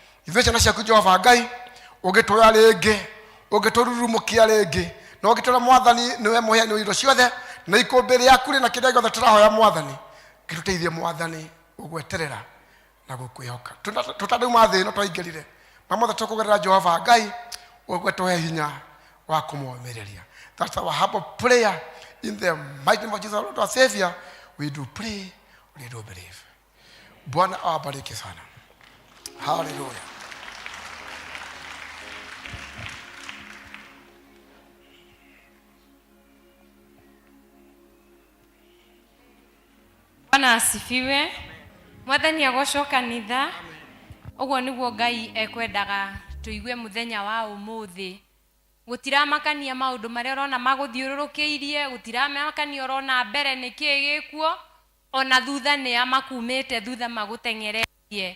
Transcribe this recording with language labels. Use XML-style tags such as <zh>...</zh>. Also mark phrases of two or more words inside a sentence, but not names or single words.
<ki>ithuĩ ciana ciaku Jehova Ngai ũgĩtũra rĩngĩ ũgĩtũrurumũkia rĩngĩ na ũgĩtũra Mwathani nĩwe mũheani wa indo ciothe na ikũmbĩ rĩaku rĩ na kĩrĩa gĩothe tũrahoya Mwathani gĩtũteithie Mwathani ũgweterera na gũkwĩhoka tũtandauma thĩ ĩno twaingĩrire na mothe tũkũgerera Jehova Ngai ũgwetũhe hinya wa kũmũũmĩrĩria.</ki> <en>That's our humble prayer in the mighty name of Jesus Lord our Savior. We do pray, we do believe.</en> <sw>Bwana awabariki sana. Hallelujah. Bwana asifiwe.</sw> <ki>Mwathani agocwo kanitha. Ũguo nĩguo Ngai ekwendaga tuigue muthenya wa umuthi. Gutiramakania maundu maria urona maguthiururukeirie, gutiramakania urona mbere niki gikuo, ona thutha ni amakumite thutha magutengererie.</ki>